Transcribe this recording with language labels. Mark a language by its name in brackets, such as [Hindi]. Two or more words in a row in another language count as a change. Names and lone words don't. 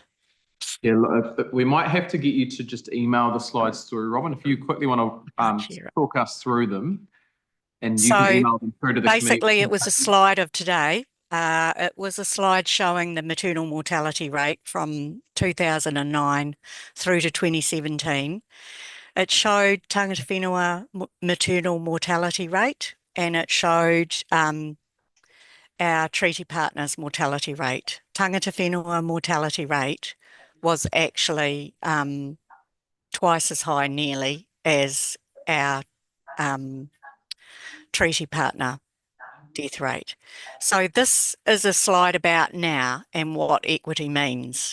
[English] Yeah, look, we might have to get you to just email the slides through, Robyne, if you quickly want to Share it. talk us through them, and you So, can email them through to the Basically, committee. it was a slide of today. It was a slide showing the maternal mortality rate from 2009 through to 2017. It showed [Māori] tangata whenua [English] maternal mortality rate, and it showed our treaty partners' mortality rate. [Māori] Tangata whenua [English] mortality rate was actually twice as high nearly as our treaty partner death rate. So this is a slide about now and what equity means.